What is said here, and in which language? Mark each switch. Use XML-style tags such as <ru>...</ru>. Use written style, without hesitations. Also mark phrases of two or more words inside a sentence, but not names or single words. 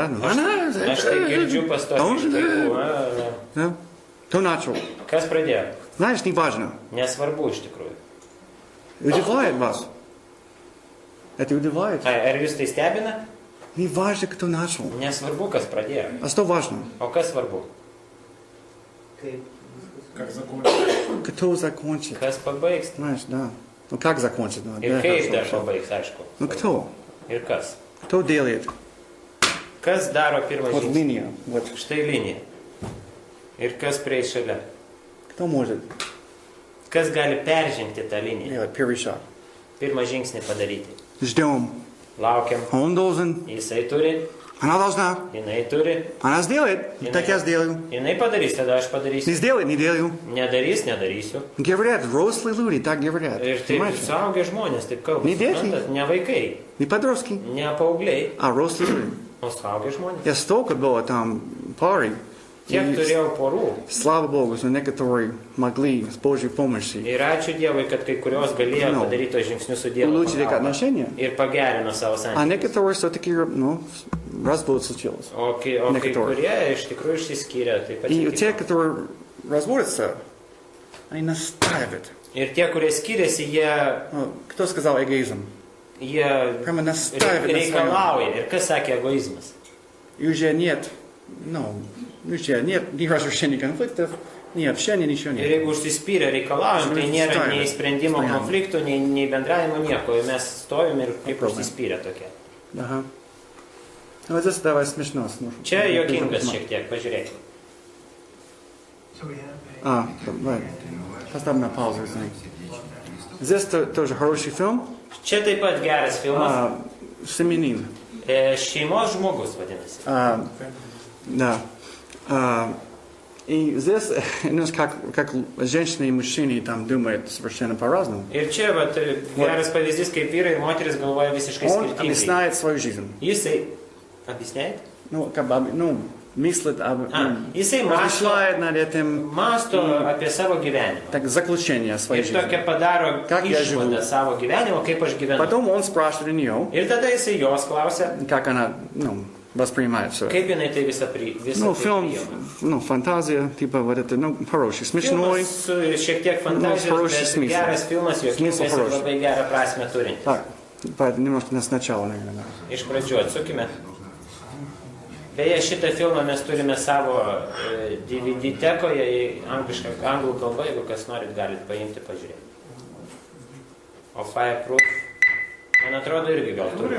<lt>Aš tai girdžiu pastoviai.</lt> <ru>Да? Кто начал?</ru> <lt>Kas pradėjo?</lt> <ru>Знаешь, не важно.</ru> <lt>Nesvarbu iš tikrųjų.</lt> <ru>Удивляет вас. Это удивляет.</ru> <lt>Ar jūs tai stebina?</lt> <ru>Не важно, кто начал.</ru> <lt>Nesvarbu, kas pradėjo.</lt> <ru>А что важно?</ru> <lt>O kas svarbu?</lt> <ru>Кто закончит.</ru> <lt>Kas pabaigs?</lt> <ru>Знаешь, да. Ну как закончит? Ну,</ru> <lt>Ir</lt> <ru>да,</ru> <lt>kaip dar</lt> <ru>хорошо.</ru> <lt>pabaigs, aišku.</lt> <ru>Ну кто?</ru> <lt>Ir kas?</lt> <ru>Кто делает?</ru> <lt>Kas daro pirmą</lt> <ru>Вот</ru> <lt>žingsnį?</lt> <ru>линия. Вот.</ru> <lt>Štai linija. Ir kas prieis šalia?</lt> <ru>Кто может</ru> <lt>Kas gali peržengti tą liniją?</lt> <ru>делать первый шаг?</ru> <lt>Pirmą žingsnį padaryti.</lt> <ru>Ждем.</ru> <lt>Laukiam.</lt> <ru>Он должен.</ru> <lt>Jisai turi,</lt> <ru>Она должна.</ru> <lt>jinai turi,</lt> <ru>Она сделает.</ru> <lt>Jinai-</lt> <ru>Так я сделаю.</ru> <lt>jinai padarys, tada aš</lt> <ru>Не</ru> <lt>padarysiu.</lt> <ru>сделает, не делаю.</ru> <lt>Nedarys, nedarysiu.</lt> <ru>Говорят, взрослые люди так говорят.</ru> <lt>Ir taip</lt> <ru>Понимаете?</ru> <lt>suaugę žmonės taip kalba. Ne dėti. Suprantat? Ne vaikai,</lt> <ru>Не подростки,</ru> <lt>ne paaugliai,</lt> <ru>а взрослые люди.</ru> <lt>o suaugę žmonės.</lt> <ru>Я столько было там парой.</ru> <lt>Tiek</lt> <ru>И</ru> <lt>turėjau porų.</lt> <ru>слава Богу, что некоторые могли с Божьей помощью</ru> <lt>Ir ačiū Dievui, kad kai kurios galėjo No. padaryti tos žingsnius su Dievu.</lt> <ru>улучшить их</ru> <lt>pagalba.</lt> <ru>отношения.</ru> <lt>Ir pagerino savo</lt> <ru>А</ru> <lt>santykius.</lt> <ru>некоторые все-таки, ну, развод случился.</ru> <lt>O kai</lt> <ru>Некоторые.</ru> <lt>kurie iš tikrųjų išsiskyrė. Taip pat</lt> <ru>И</ru> <lt>ir</lt> <ru>те,</ru> <lt>kiti.</lt> <ru>которые разводятся, они настаивают.</ru> <lt>Ir tie, kurie skiriasi, jie</lt> <ru>Ну, кто сказал эгоизм? Прямо настаивают на своем.</ru> <lt>reikalauja. Ir kas sakė egoizmas?</lt> <ru>И уже нет, ну, уже нет ни разрешения конфликтов, ни общения, ничего</ru> <lt>Ir</lt> <ru>нет.</ru> <lt>jeigu užsispyrę reikalaujam, tai nėra Stovime. nei sprendimo Stovime. konfliktų, nei bendravimo nieko. Ir mes stovim ir kaip Problema. užsispyrę tokie.</lt> <ru>Ага. Вот здесь давай смешно слушай.</ru> <lt>Čia juokingas šiek tiek, pažiūrėk.</lt> <ru>Давай. Поставь на паузу, извини. Здесь тоже хороший фильм.</ru> <lt>Čia taip pat geras filmas.</lt> <ru>Семенин.</ru> <lt>Šeimos žmogus vadinasi.</lt> <ru>Да. И здесь, ну, как женщины и мужчины там думают совершенно по-разному.</ru> <lt>Ir čia vat, geras pavyzdys, kaip vyrai ir moteris galvoja visiškai</lt> <ru>Он</ru> <lt>skirtingai.</lt> <ru>объясняет свою жизнь.</ru> <lt>Jisai объясняет?</lt> <ru>Ну, как бы, ну, мыслит об...</ru> <lt>Jisai</lt> <ru>размышляет над этим.</ru> <lt>masto apie savo gyvenimą.</lt> <ru>Так, заключение своей</ru> <lt>Ir</lt> <ru>жизни.</ru> <lt>tokia padaro</lt> <ru>Как я живу.</ru> <lt>išvadą savo gyvenimo, kaip aš gyvenu.</lt> <ru>Потом он спрашивает у нее,</ru> <lt>Ir tada jisai jos klausia,</lt> <ru>как она, ну, воспринимает все.</ru> <lt>kaip jinai tai visą</lt> <ru>Ну, фильм,</ru> <lt>priima.</lt> <ru>ну, фантазия, типа вот это, ну, хороший, смешной.</ru> <lt>Filmas su šiek tiek fantazijos,</lt> <ru>хороший</ru> <lt>bet</lt> <ru>смысл.</ru> <lt>geras filmas, juokingas ir</lt> <ru>хороший.</ru> <lt>labai gerą prasme turintis.</lt> <ru>Так, поэтому немножко сначала, наверное.</ru> <lt>Iš pradžių atsukime. Beje, šitą filmą mes turime savo DVD tekoje į anglų kalbą, jeigu kas norit, galit paimti, pažiūrėti. O Fireproof, man atrodo, irgi gal turim.</lt>